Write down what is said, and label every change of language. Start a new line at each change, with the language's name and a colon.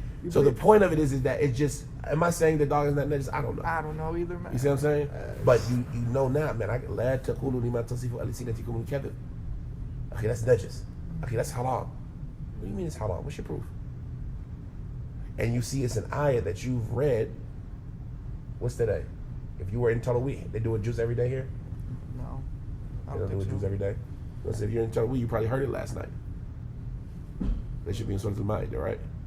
English: So the point of it is that it just. Am I saying the dog is not najis? I don't know. I don't know either, man. You see what I'm saying? But you know now, man.
Arabic: لا تقولوا لما تصفوا ألسنتكم الكذب.
English: Okay, that's najis. Okay, that's haram. What do you mean it's haram? What's your proof? And you see it's an ayah that you've read. What's today? If you were in Tarawih, they do a juz every day here? No. They don't do a juz every day? Let's say if you're in Tarawih, you probably heard it last night. They should be in Surah Al-Ma'idah, right?